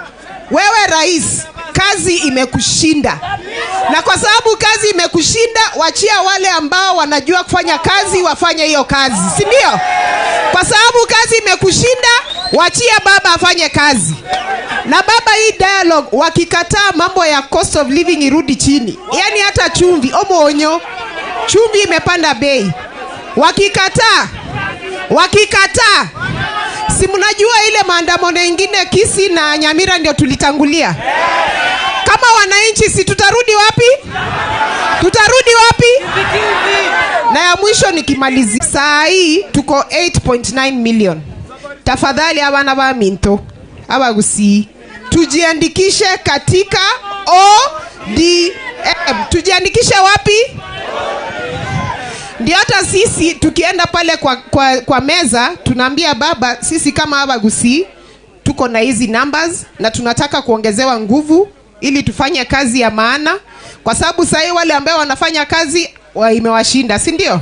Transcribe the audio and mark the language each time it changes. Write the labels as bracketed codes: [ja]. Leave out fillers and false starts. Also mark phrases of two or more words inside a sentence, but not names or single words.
[sw] Wewe rais, kazi imekushinda. Na kwa sababu kazi imekushinda, wachia wale ambao wanajua kufanya kazi wafanye hiyo kazi, si ndio? Kwa sababu kazi imekushinda, wachia baba afanye kazi. Na baba, hii dialogue wakikataa mambo ya [en] cost of living [sw] irudi chini. Yaani hata chumvi, omonyo, chumvi imepanda bei. Wakikataa, si mnajua ile maandamano mengine Kisii na Nyamira ndio tulitangulia. Kama wananchi si tutarudi wapi? Tutarudi wapi? Na ya mwisho nikimalizia, saa hii tuko 8.9 million. Tafadhali [guz] abana ba Minto, abagusi, [sw] tujiandikishe katika ODM. Tujiandikishe wapi? Ndio hata sisi tukienda pale kwa meza tunaambia baba, sisi kama Abagusi tuko na hizi numbers na tunataka kuongezewa nguvu ili tufanye kazi ya maana, kwa sababu sasa wale ambao wanafanya kazi imewashinda, si ndio?